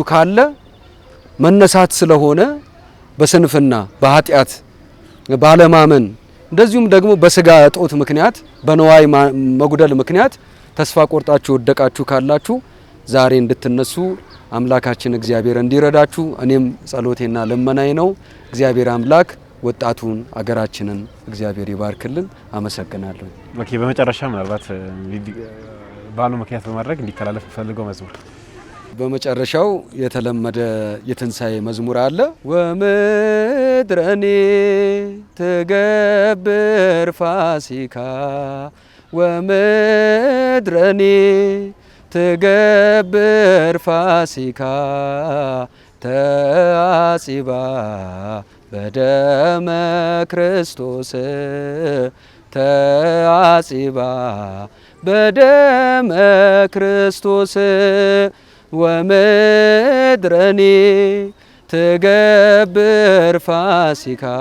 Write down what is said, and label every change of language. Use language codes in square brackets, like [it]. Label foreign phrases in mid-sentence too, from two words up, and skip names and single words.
[am] ካለ መነሳት ስለሆነ በስንፍና በኃጢአት ባለማመን እንደዚሁም ደግሞ በስጋ እጦት ምክንያት በነዋይ መጉደል ምክንያት ተስፋ ቆርጣችሁ ወደቃችሁ ካላችሁ ዛሬ እንድትነሱ አምላካችን እግዚአብሔር እንዲረዳችሁ እኔም ጸሎቴና ልመናዬ ነው። እግዚአብሔር አምላክ ወጣቱን አገራችንን እግዚአብሔር ይባርክልን። አመሰግናለሁ። ኦኬ፣ በመጨረሻ ምናልባት ባሉ ምክንያት በማድረግ እንዲተላለፍ ፈልገው መዝሙር በመጨረሻው የተለመደ የትንሳኤ መዝሙር አለ። ወምድረኔ [gez] ትገብር ፋሲካ ወምድረኔ ትገብር ፋሲካ ተአጺባ በደመ ክርስቶስ ተአጺባ በደመ ክርስቶስ ወምድረኔ ትገብር ፋሲካ